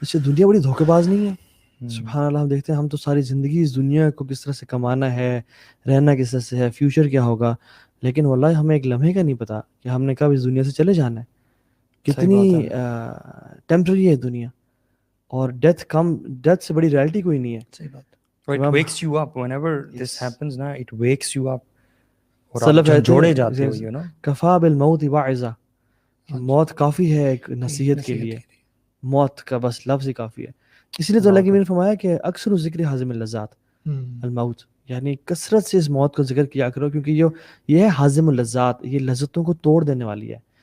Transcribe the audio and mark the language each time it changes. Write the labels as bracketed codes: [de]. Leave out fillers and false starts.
[ur] اس سے دنیا بڑی دھوکے باز نہیں ہے. سبحان اللہ. ہم دیکھتے ہیں ہم تو ساری زندگی اس دنیا کو کس طرح سے کمانا ہے، رہنا کس طرح سے ہے، فیوچر کیا ہوگا، لیکن واللہ ہمیں ایک لمحے کا نہیں پتا کہ ہم نے کب اس دنیا سے چلے جانا ہے. کتنی ٹیمپرری ہے دنیا، اور ڈیتھ سے بڑی ریالٹی کوئی نہیں ہے. صحیح بات. [en] It wakes you up whenever this happens نا, it wakes you up [ur] اور آپ سلف جھنجھوڑے جاتے ہو, [en] you know. [ar] کفا بالموت واعظہ، [ur] موت کافی ہے ایک نصیحت کے لیے. موت کا بس لفظ ہی کافی ہے. اس لیے تو اللہ کی نے فرمایا کہ [ar] اکثر ذکر حازم اللذات الموت، [ur] یعنی کثرت سے اس موت کا ذکر کیا کرو، کیونکہ یہ ہے حازم اللذات، یہ لذتوں کو توڑ دینے والی ہے.